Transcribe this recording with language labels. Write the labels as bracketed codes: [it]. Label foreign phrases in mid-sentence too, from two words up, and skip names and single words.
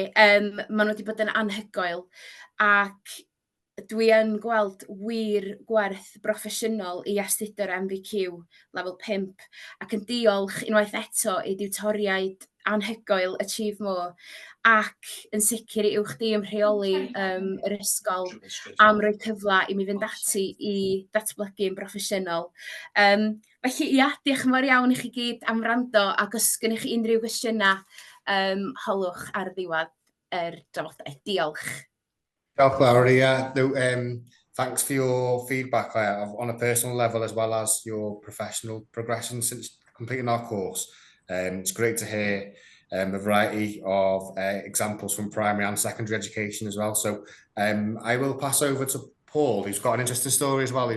[cy] Maen nhw wedi bod yn anhygoel, ac dwi yn gweld wir gwerth broffesiynol i astudio'r MVQ lefel 5, ac yn diolch unwaith eto i diwtoriaid anhygoel Achieve More, ac yn sicr i uwch di ym rheoli yr ysgol am roi cyfle i mi fynd ati i datblygu'n broffesiynol. Felly, ia, diolch yn fawr iawn i chi gyd am wrando, ac os gennych chi unrhyw gwestiynau, holwch ar ddiwedd yr drafodaeth. Diolch. Diolch, Lowry. [en] Yeah, thanks for your feedback on a personal level as well as your professional progression since completing our course. It's great to hear a variety of examples from primary and secondary education as well. So I will pass over to Paul, who's got an interesting story as well.